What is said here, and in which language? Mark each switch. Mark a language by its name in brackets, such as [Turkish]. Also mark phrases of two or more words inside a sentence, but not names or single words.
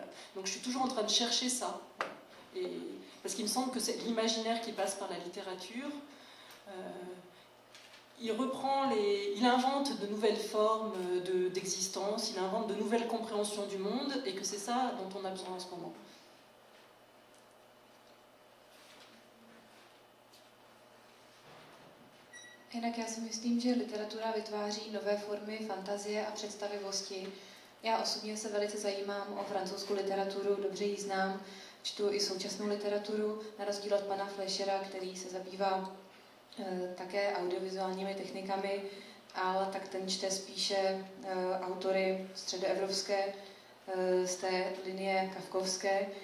[French] Donc je suis toujours en train de chercher ça. Parce qu'il me semble que c'est l'imaginaire qui passe par la littérature. Il invente de nouvelles formes d'existence, il invente de nouvelles compréhensions du monde et que c'est ça dont on a besoin en ce moment. [Czech] Jinak já si myslím, že literatura vytváří nové formy fantazie a představivosti. Já osobně se velice zajímám o francouzskou literaturu, dobře ji znám, čtu i současnou literaturu, na rozdíl od pana Fleischera, který se zabývá také audiovizuálními technikami, ale tak ten čte spíše autory středoevropské z té linie kafkovské.